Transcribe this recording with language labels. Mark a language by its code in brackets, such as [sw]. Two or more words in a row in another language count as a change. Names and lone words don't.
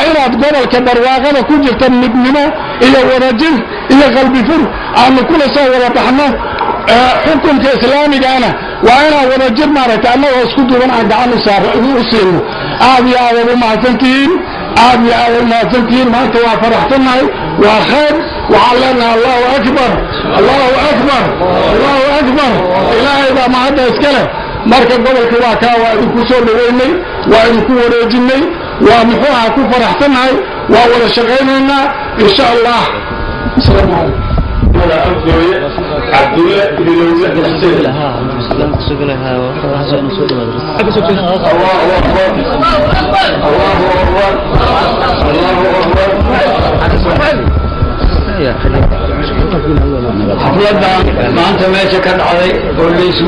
[so] inaad gobolka barwaaqada ku jirta midnimo iyo wadajir iyo qalbi fur aanu kula soo wada baxno xukunka islaamigana waa inaad wadajir maaragtay annagoo isku duuban aan gacan u siino aad iyo aad ugu mahadsantihiin aad iyo aad ugu mahadsantihiin maanta waa faraxsanahay waa khayr waxaan leenahay [ar] الله أكبر الله أكبر الله أكبر [so] ilaahay baa mahadda iskale marka gobolka waa kaa waa idinku soo dhaweynay waa idinku wareejinay waa muxuu ahaa ku faraxsanahay waa wada shaqaynaynaa [ar] إن شاء الله السلام عليكم [so] عبد الله بن حسين xafladda maanta meesha ka dhacday oo la isugu